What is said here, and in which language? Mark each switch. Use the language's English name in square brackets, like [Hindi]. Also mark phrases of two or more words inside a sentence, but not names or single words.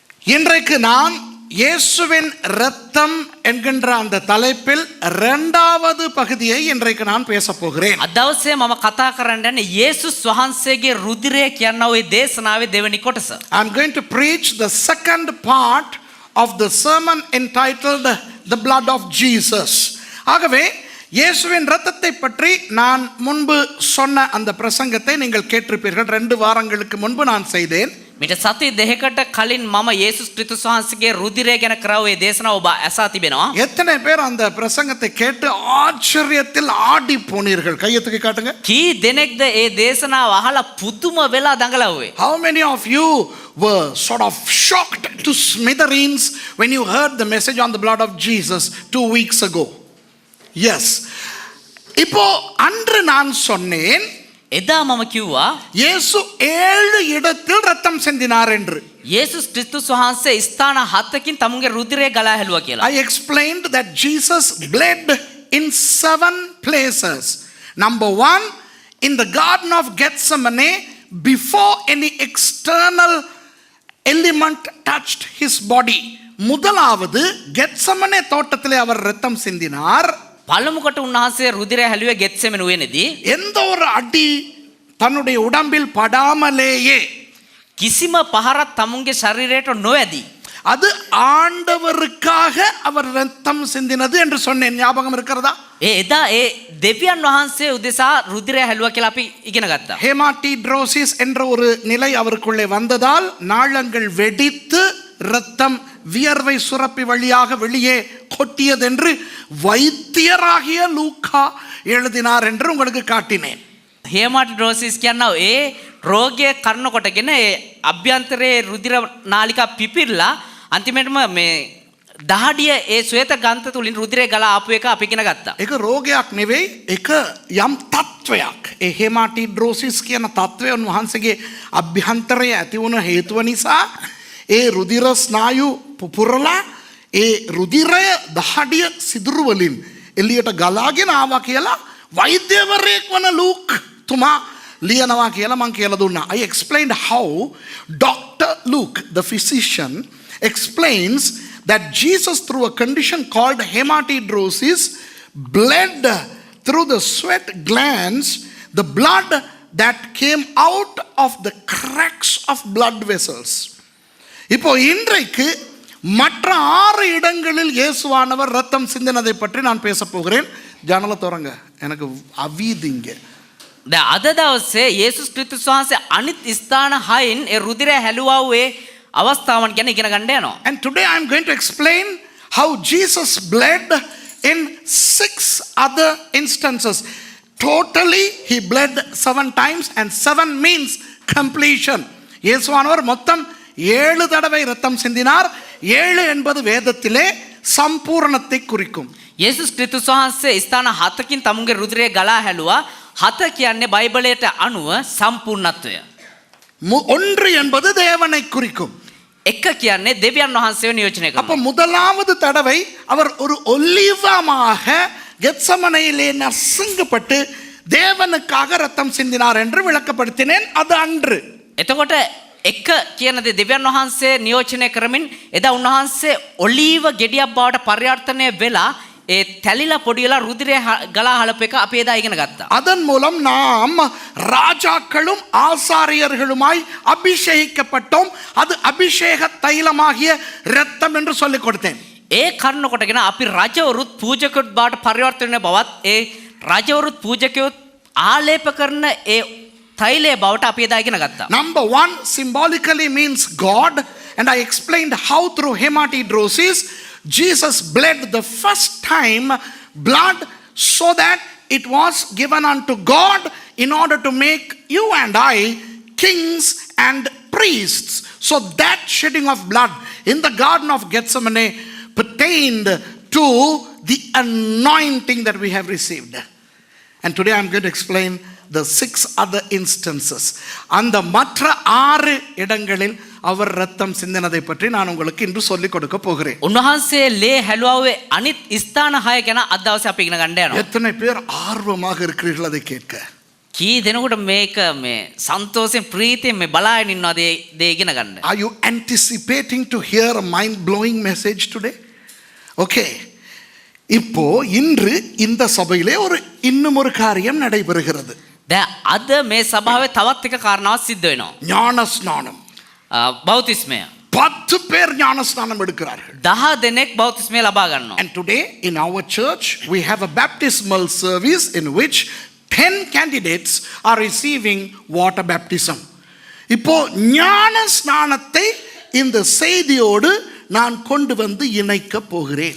[Tamil] இன்றைக்கு நான் இயேசுவின் இரத்தம் என்கின்ற அந்த தலைப்பில் இரண்டாவது பகுதியை இன்றைக்கு நான் பேச போகிறேன். [Sinhala] අදවසේ මම කතා කරන්න යන්නේ යේසුස් වහන්සේගේ රුධිරය කියන ওই දේශනාවේ දෙවෙනි කොටස. [English] I'm going to preach the second part of the sermon entitled The Blood of Jesus. [Tamil] ஆகவே இயேசுவின் இரத்தத்தை பற்றி நான் முன்பு சொன்ன அந்த பிரசங்கத்தை நீங்கள் கேட்டிருப்பீர்கள். 2 வாரங்களுக்கு முன்பு நான் செய்தேன். [Sinhala] මිට සති දෙකකට කලින් මම යේසුස් ක්‍රිස්තුස් වහන්සේගේ රුධිරය ගැන කරව ඒ දේශනාව ඔබ ඇසා තිබෙනවා. [Tamil] எத்தனை பேர் அந்த பிரசங்கத்தை கேட்டு ஆச்சரியத்தில் ஆடி போனீர்கள்? கையை தூக்கி காட்டுங்க. [Sinhala] කී දෙනෙක්ද ඒ දේශනාව අහලා පුදුම වෙලා දඟලුවේ? [English] How many of you were sort of shocked to smithereens when you heard the message on the blood of Jesus 2 weeks ago? Yes. [Tamil] இப்போ அன்று நான் சொன்னேன், [Sinhala] එදා මම කිව්වා [Tamil] இயேசு 7 இடத்தில் ரத்தம் சிந்தினார் என்று. [Sinhala] යේසුස් ක්‍රිස්තුස් වහන්සේ ස්ථාන 7කින් තමුන්ගේ රුධිරය ගලා හැලුවා කියලා. [English] I explained that Jesus bled in 7 places. Number 1, in the Garden of Gethsemane, before any external element touched his body. [Tamil] முதலாவது கெத்செமனே தோட்டத்திலே அவர் ரத்தம் சிந்தினார். [Sinhala] පළමුකට උන්වහන්සේ රුධිරය හැලුවේ ගෙත්සෙමනුවේනේදී. [Tamil] எந்த ஒரு அடி தன்னுடைய உடம்பில் படாமலேயே [Sinhala] කිසිම පහරක් තමුන්ගේ ශරීරයට නොවැදී. [Tamil] அது ஆண்டவருக்காக அவர் ரத்தம் சிந்தினது என்று சொன்னேன். ஞாபகம் இருக்கிறதா? [Sinhala] එදා ඒ දෙවියන් වහන්සේ උදෙසා රුධිරය හැලුවා කියලා අපි ඉගෙන ගත්තා. [Tamil] ஹேமாட்டிட்ரோசிஸ் என்ற ஒரு நிலை அவருக்குள்ளே வந்ததால் நாளங்கள் வெடித்து இரத்தம் வியர்வை சுரப்பி வழியாக வெளியே கொட்டியது என்று வைத்தியராகிய லூக்கா எழுதினார் என்று உங்களுக்கு காட்டினேன். [Sinhala] හේමාටිඩ්‍රෝසිස් කියනවා ඒ රෝගය කරනකොටගෙන ඒ අභ්‍යන්තරයේ රුධිර නාලිකා පිපිරලා අන්තිමටම මේ දහඩිය ඒ ශ්වේත ග්‍රන්ථ තුලින් රුධිරය ගලා ආපු එක අපි ඉගෙන ගත්තා. ඒක රෝගයක් නෙවෙයි, ඒක යම් තත්වයක්. ඒ හේමාටිඩ්‍රෝසිස් කියන තත්වය උන්වහන්සේගේ අභ්‍යන්තරයේ ඇති වුණ හේතුව නිසා ඒ රුධිර ස්නායු පුපුරලා ඒ රුධිරය දහඩිය සිදුරු වලින් එළියට ගලාගෙන ආවා කියලා වෛද්‍යවරයෙක් වන ලූක් තුමා ලියනවා කියලා මම කියලා දුන්නා. [English] I explained how Dr. Luke, the physician, explains that Jesus, through a condition called hematidrosis, bled through the sweat glands the blood that came out of the cracks of blood vessels. [Tamil] இப்போ இன்றைக்கு மற்ற 6 இடங்களில் இயேசுவானவர் ரத்தம் சிந்தினதை பற்றி நான் பேச போகிறேன். ஜன்னலை திறங்க, எனக்கு அவீதிங்க. [Sinhala] දැන් අද දවසේ යේසුස් ක්‍රිස්තුස් වහන්සේ අනිත් ස්ථාන 6න් ඒ රුධිරය හැලුවා වූ අවස්ථාවන් ගැන ඉගෙන ගන්න යනවා. [English] And today I am going to explain how Jesus bled in 6 other instances. Totally he bled 7 times, and 7 means completion. [Tamil] இயேசுவானவர் மொத்தம் 7 தடவை ரத்தம் சிந்தினார். 7 என்பது வேதத்திலே சம்பூரணத்தை குறிக்கும். [Sinhala] යේසුස් ක්‍රිස්තුස් වහන්සේ ස්ථාන 7කින් තමුන්ගේ රුධිරය ගලා හැලුවා. 7 කියන්නේ බයිබලයට අනුව සම්පූර්ණත්වය. [Tamil] 1 என்பது தேவனை குறிக்கும். [Sinhala] 1 කියන්නේ දෙවියන් වහන්සේව නියෝජනය [Tamil] அப்ப [Sinhala] කරනවා. [Tamil] முதலாவது தடவை அவர் ஒரு ஒலிவமாக கெத்செமனையிலே நசுங்கப்பட்டு தேவனுக்காக ரத்தம் சிந்தினார் என்று விளக்கப்படுத்தினேன். அது அன்று. [Sinhala] එතකොට 1 කියන දේ දෙවියන් වහන්සේ නියෝජනය කරමින් එදා උන්වහන්සේ ඔලීව ගෙඩියක් බවට පරිවර්තනය වෙලා ඒ තැලිලා පොඩිලා රුධිරය ගලා හලප එක අපි එදා ඉගෙන ගත්තා. [Tamil] அதன் மூலம் நாம் ராஜாக்களும் ஆசாரியர்களுமாய் அபிஷேகிக்கப்பட்டோம். அது அபிஷேக தைலமாகிய இரத்தம் என்று சொல்லிக் கொடுத்தேன். [Sinhala] ඒ කරුණ කොටගෙන අපි රජවරුත් පූජකවරුත් බවට පරිවර්තනය බවත් ඒ රජවරුත් පූජකයොත් ආලේප කරන ඒ තෛලයේ බවට අපි එදා ඉගෙන ගත්තා. [English] Number 1 symbolically means God, and I explained how through hematidrosis Jesus bled the first time blood so that it was given unto God in order to make you and I kings and priests. So that shedding of blood in the Garden of Gethsemane pertained to the anointing that we have received. And today I'm going to explain the 6 other instances. [Tamil] அந்த மற்ற 6 இடங்களில் அவர் ரத்தம் சிந்தினதை பற்றி நான் உங்களுக்கு இன்று சொல்லிக் கொடுக்க போகிறேன். [Sinhala] උන්වහන්සේ ලේ හැලුවාවේ අනිත් ස්ථාන 6 ගැන අද දවසේ අපි ඉගෙන ගන්න යනවා. [Tamil] எத்தனை பேர் ஆர்வமாக இருக்கிறீர்கள் அதை கேட்க? [Sinhala] කී දෙනෙකුට මේක මේ සන්තෝෂයෙන් ප්‍රීතියෙන් මේ බලාගෙන ඉන්නවද දේ ඉගෙන ගන්න. [English] Are you anticipating to hear a mind-blowing message today? Okay. [Tamil] இப்போ இன்று இந்த சபையிலே இன்னும் ஒரு காரியம் நடைபெறுகிறது. [Sinhala] දැන් අද මේ සභාවේ තවත් එක කාරණාවක් සිද්ධ වෙනවා. [Tamil] ஞான ஸ்நானம். [Sinhala] බෞතිස්මය. [Tamil] 10 பேர் ஞான ஸ்நானம் எடுக்கிறார்கள். [Sinhala] 10 දෙනෙක් බෞතිස්මය ලබා ගන්නවා. [English] And today in our church we have a baptismal service in which 10 candidates are receiving water baptism. [Tamil] இப்போ ஞான ஸ்நானத்தை இந்த செய்தியோடு நான் கொண்டு வந்து இணைக்க போகிறேன்.